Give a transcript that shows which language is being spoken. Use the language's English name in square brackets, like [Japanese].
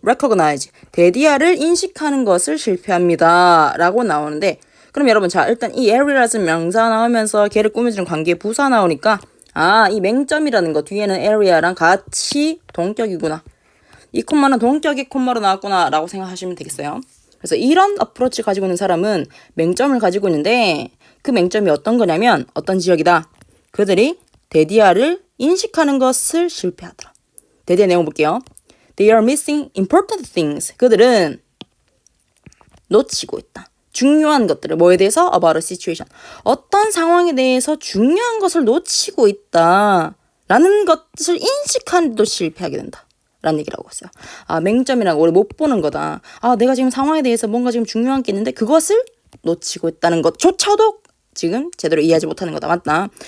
[Korean] recognize, 대디아를 인식하는 것을 실패합니다 라고 나오는데, 그럼 여러분, 자 일단 이 area라는 명사 나오면서 걔를 꾸며주는 관계 부사 나오니까 이 맹점이라는 거 뒤에는 area랑 같이 동격이구나, 이 콤마는 동격이 콤마로 나왔구나 라고 생각하시면 되겠어요. 그래서 이런 어프로치 가지고 있는 사람은 맹점을 가지고 있는데, 그 맹점이 어떤 거냐면 어떤 지역이다. 그들이 대디아를 인식하는 것을 실패하더라. 대디아 내용 볼게요. [English] They are missing important things. [Korean] 그들은 놓치고 있다. 중요한 것들을, 뭐에 대해서? [English] About a situation. [Korean] 어떤 상황에 대해서 중요한 것을 놓치고 있다 라는 것을 인식하는데도 실패하게 된다 라는 얘기를 하고 있어요. 맹점이라고 우리 못 보는 거다. 내가 지금 상황에 대해서 뭔가 지금 중요한 게 있는데 그것을 놓치고 있다는 것조차도 지금 제대로 이해하지 못하는 거다. 맞다.